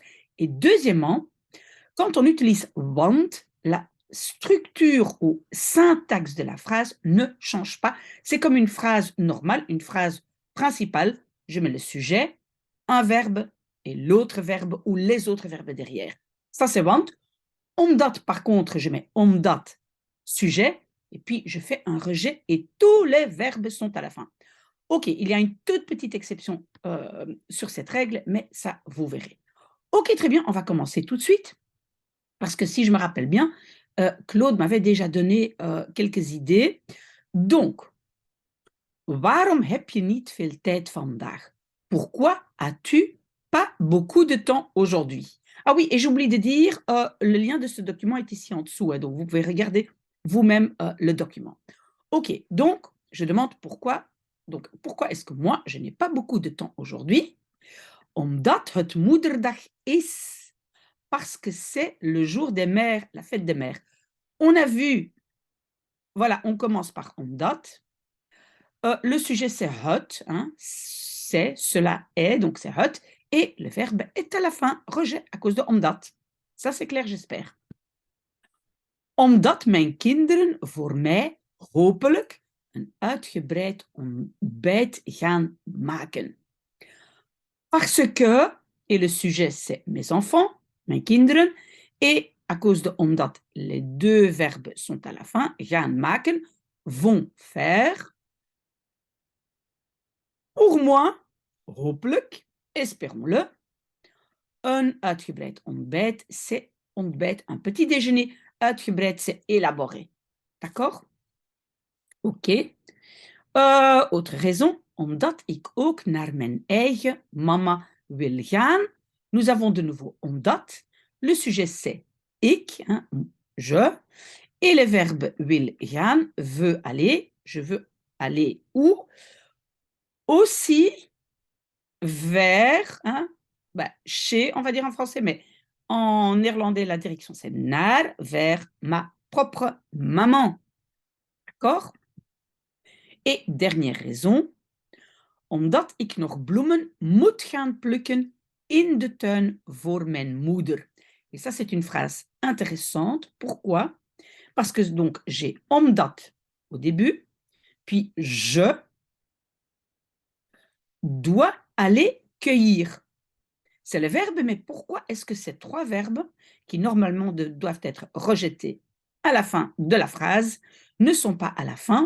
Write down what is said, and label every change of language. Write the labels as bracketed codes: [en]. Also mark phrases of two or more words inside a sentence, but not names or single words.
[fr] Et deuxièmement, quand on utilise want, la structure ou syntaxe de la phrase ne change pas. C'est comme une phrase normale, une phrase principale. Je mets le sujet, un verbe et l'autre verbe ou les autres verbes derrière. Ça, c'est want. Omdat, par contre, je mets omdat, sujet, et puis je fais un rejet et tous les verbes sont à la fin. Ok, il y a une toute petite exception sur cette règle, mais ça, vous verrez. Ok, très bien, on va commencer tout de suite, parce que si je me rappelle bien, Claude m'avait déjà donné quelques idées. Donc, [nl] waarom heb je niet veel tijd vandaag? [fr] Pourquoi as-tu pas beaucoup de temps aujourd'hui? Ah oui, et j'oublie de dire, le lien de ce document est ici en dessous, hein, donc vous pouvez regarder vous-même le document. Ok, donc je demande pourquoi. Donc pourquoi est-ce que moi, je n'ai pas beaucoup de temps aujourd'hui? [nl] Omdat het moederdag is. [fr] Parce que c'est le jour des mères, la fête des mères. On a vu, voilà, on commence par omdat. Le sujet, c'est het, hein, c'est, cela est, donc c'est het, et le verbe est à la fin, rejet à cause de omdat. Ça, c'est clair, j'espère. [nl] Omdat mijn kinderen voor mij hopelijk een uitgebreid ontbijt gaan maken. [fr] Parce que, et le sujet, c'est mes enfants, [nl] mijn kinderen, [fr] et à cause de omdat les deux verbes sont à la fin, [nl] gaan maken, [fr] vont faire, pour moi, hopelijk, espérons-le, un [nl] uitgebreid ontbijt, [fr] c'est ontbijt, un petit déjeuner. Uitgebreid, c'est élaboré. D'accord? Ok. Autre raison, [nl] omdat ik ook naar mijn eigen mama wil gaan. [fr] Nous avons de nouveau omdat. Le sujet, c'est ik, hein, je. Et le verbe [nl] wil gaan, [fr] veut aller. Je veux aller où? Aussi vers, hein, chez, on va dire en français, mais en néerlandais, la direction c'est naar, vers ma propre maman. D'accord? Et dernière raison, [nl] omdat ik nog bloemen moet gaan plukken in de tuin voor mijn moeder. [fr] Et ça, c'est une phrase intéressante. Pourquoi? Parce que donc j'ai omdat au début, puis je dois aller cueillir. C'est le verbe, mais pourquoi est-ce que ces trois verbes, qui normalement doivent être rejetés à la fin de la phrase, ne sont pas à la fin?